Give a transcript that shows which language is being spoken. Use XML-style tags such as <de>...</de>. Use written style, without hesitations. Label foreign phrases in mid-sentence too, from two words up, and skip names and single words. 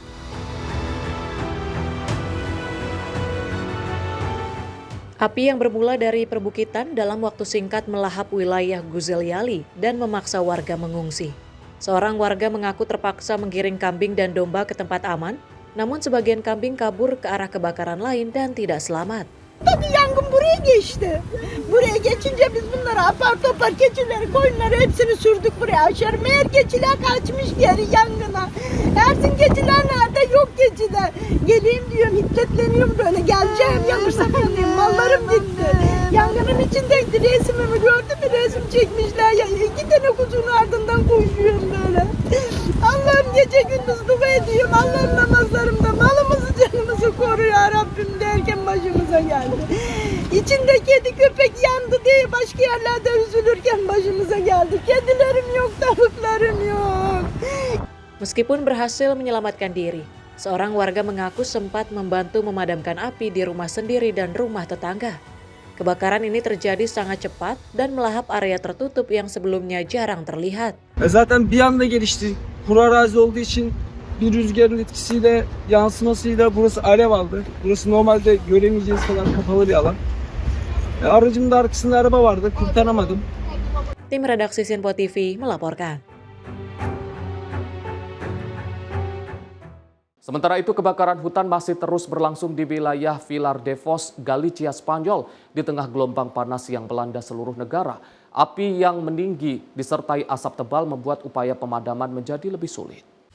<id>Api yang bermula dari perbukitan dalam waktu singkat melahap wilayah Guzelyali dan memaksa warga mengungsi. Seorang warga mengaku terpaksa menggiring kambing dan domba ke tempat aman, namun sebagian kambing kabur ke arah kebakaran lain dan tidak selamat.</id> <tr>Tabii yangın buraya geçti. Buraya geçince biz bunları apar topar keçileri, koyunları hepsini sürdük buraya aşağı. Meğer keçiler kaçmış geri yangına. Ersin keçiler nerede? Yok keçiler. Geleyim diyorum, hiddetleniyorum böyle. Geleceğim, yanırsam yanayım. Mallarım gitti. Yangının içindeydi. Resmimi gördün mü? Resim çekmişler. Ya, 2 tane kuzunun ardından koşuyorum böyle. Allah'ım gece gündüz dua ediyorum. Allah'ım namazlarımda malımızı canımızı koru ya Rabbim derken başımıza geldi. İçinde kedi köpek yandı diye başka yerlerde üzülürken başımıza geldi. Kedilerim yok, tavuklarım yok.</tr> <id>Meskipun berhasil menyelamatkan diri, seorang warga mengaku sempat membantu memadamkan api di rumah sendiri dan rumah tetangga. Kebakaran ini terjadi sangat cepat dan melahap area tertutup yang sebelumnya jarang terlihat.</id> <tr>Zaten bir anda gelişti. Kuru arazi olduğu için bir rüzgarın etkisiyle, yansımasıyla burası alev aldı. Burası normalde göremeyeceğiz kadar kapalı bir alan. Aracımın da arkasında araba vardı, kurtaramadım.</tr> <id>Tim redaksi Sinpo TV melaporkan. Sementara itu, kebakaran hutan masih terus berlangsung di wilayah Vilar de Foz, Galicia, Spanyol di tengah gelombang panas yang melanda seluruh negara. Api yang meninggi disertai asap tebal membuat upaya pemadaman menjadi lebih sulit.</id>